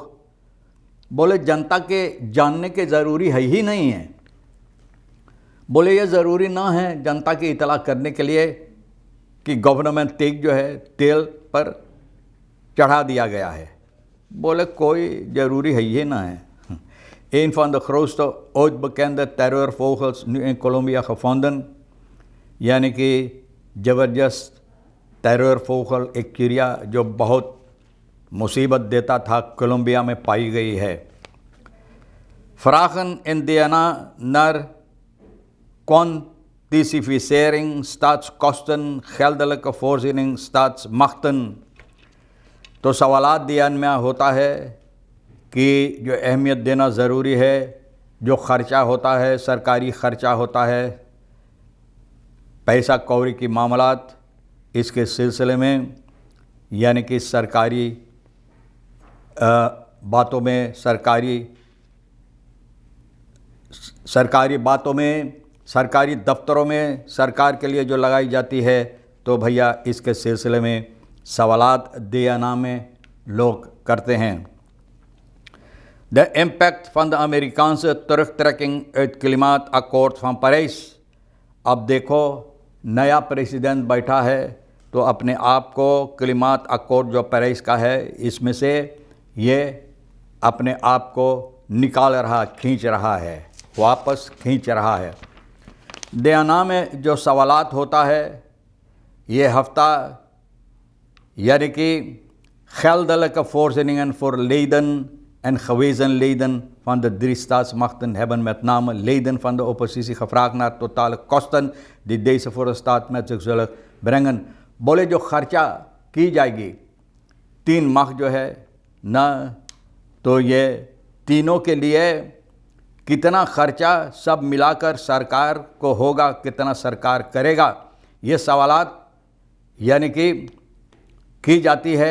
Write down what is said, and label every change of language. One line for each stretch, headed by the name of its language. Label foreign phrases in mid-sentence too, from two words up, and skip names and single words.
Caribbean Hindustani: बोले जनता के जानने के ज़रूरी है ही नहीं है। बोले ये ज़रूरी ना है जनता की इतला करने के लिए कि गवर्नमेंट टेक जो है तेल पर चढ़ा दिया गया है। बोले कोई ज़रूरी है ये ना है।
Dutch: Een van de grootste ooit bekende terreurvogels nu in Colombia gevonden,
Caribbean Hindustani: यानी कि ज़बरदस्त terreurvogel एक चिड़िया जो बहुत मुसीबत देता था कोलंबिया में पाई गई है।
Dutch: Vragen in DNA naar quantificering staatskosten, geldelijke voorziening, staatsmachten।
Caribbean Hindustani: तो सवालात दियान में होता है कि जो अहमियत देना ज़रूरी है, जो ख़र्चा होता है, सरकारी ख़र्चा होता है, पैसा कौड़ी की मामलात, इसके सिलसिले में यानी कि सरकारी बातों में, सरकारी दफ्तरों में सरकार के लिए जो लगाई जाती है, तो भैया इसके सिलसिले में सवालात दियाना में लोग करते हैं।
English: the impact
Dutch: van de Amerikaanse terugtrekking uit klimaatakkoord van Parijs।
Caribbean Hindustani: अब देखो नया प्रेसिडेंट बैठा है तो अपने आप को
Dutch: klimaat akkoord
Caribbean Hindustani: जो पेरिस का है इसमें से ये अपने आप को निकाल रहा, खींच रहा है, वापस खींच रहा है। दियाना में जो सवालात होता है ये हफ्ता यानी कि
Dutch: geldelijke voorzieningen voor leden en gewezen leden van de 3 staatsmachten hebben met name leden van de oppositie gevraagd naar totale kosten die deze voor de staat met zich zullen brengen।
Caribbean Hindustani: बोले जो खर्चा की जाएगी 3 माह जो है ना, तो ये तीनों के लिए कितना खर्चा सब मिलाकर सरकार को होगा, कितना सरकार करेगा, ये सवालात यानी कि की जाती है।